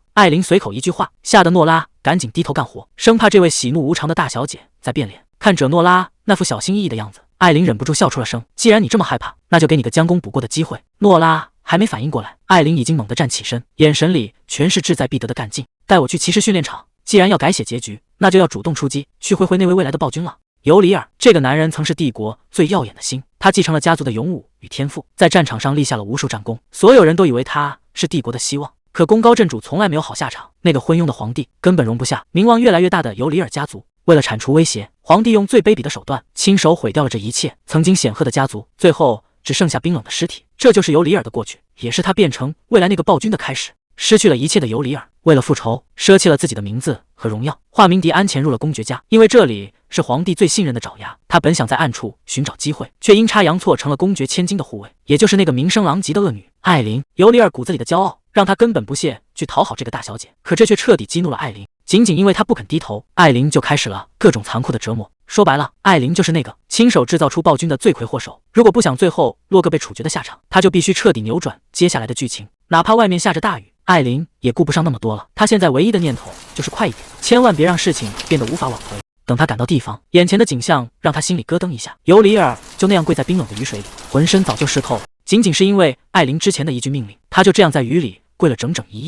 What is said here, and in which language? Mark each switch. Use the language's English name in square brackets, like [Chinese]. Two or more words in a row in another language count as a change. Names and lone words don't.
[Chinese] 艾琳隨口一句話，嚇得諾拉趕緊低頭幹活，生怕這位喜怒無常的大小姐再變臉。看着諾拉那副小心翼翼的樣子，艾琳忍不住笑出了聲。既然你这麼害怕，那就給你個將功補過的機會。諾拉還沒反應過來，艾琳已經猛地站起身，眼神裡全是志在必得的幹勁。帶我去騎士訓練場。既然要改寫結局，那就要主動出擊，去會那位未來的暴君了。尤里爾這個男人曾是帝國最耀眼的星，他繼承了家族的勇武與天賦，在戰場上立下了無數戰功，所有人都以為他是帝國的希望。可功高震主從來沒有好下場，那個昏庸的皇帝根本容不下名望越來越大的尤里爾家族。為了鏟除威脅，皇帝用最卑鄙的手段親手毀掉了這一切曾經顯赫的家族，最後只剩下冰冷的屍體。這就是尤里爾的過去，也是他變成未来那個暴君的開始。失去了一切的尤里爾，為了復仇，捨棄了自己的名字和榮耀，化名迪安潛入了公爵家。因為這裡是皇帝最信任的爪牙，他本想在暗處尋找機會，卻陰差陽錯成了公爵千金的護衛，也就是那個名聲狼藉的惡女艾琳。尤里爾骨子裡的驕傲，讓他根本不屑去討好這個大小姐，可這卻徹底激怒了艾琳。僅僅因為他不肯低頭，艾琳就開始了各種殘酷的折磨。說白了，艾琳就是那個親手制造出暴君的罪魁禍首。如果不想最後落個被處決的下場，他就必須徹底扭轉接下來的劇情。哪怕外面下着大雨，艾琳也顧不上那麼多了。她現在唯一的念頭就是快一點，千萬別讓事情變得無法挽回。等她趕到地方，眼前的景象讓她心裡咯噔一下。尤里爾就那樣跪在冰冷的雨水裡，渾身早就濕透了。僅僅是因為艾琳之前的一句命令，他就這樣在雨裡跪了整整一夜。